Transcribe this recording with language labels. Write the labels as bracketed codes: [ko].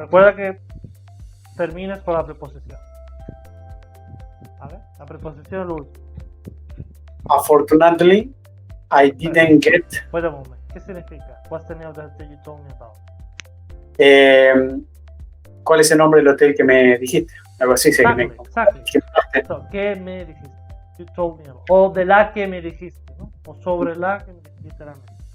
[es] Recuerda que termines con la preposición. ¿Vale? La preposición es lo último. [en] Unfortunately, I didn't get. Wait a moment. [es] ¿Qué significa? [en] What's the name of the hotel you told me about? [es] ¿Cuál es el nombre del hotel que me dijiste? Algo así. [en] Exactly. So, [es] ¿qué me dijiste? [en] You told me about. [es] O de la que me dijiste, ¿no? O sobre la que me dijiste, literalmente.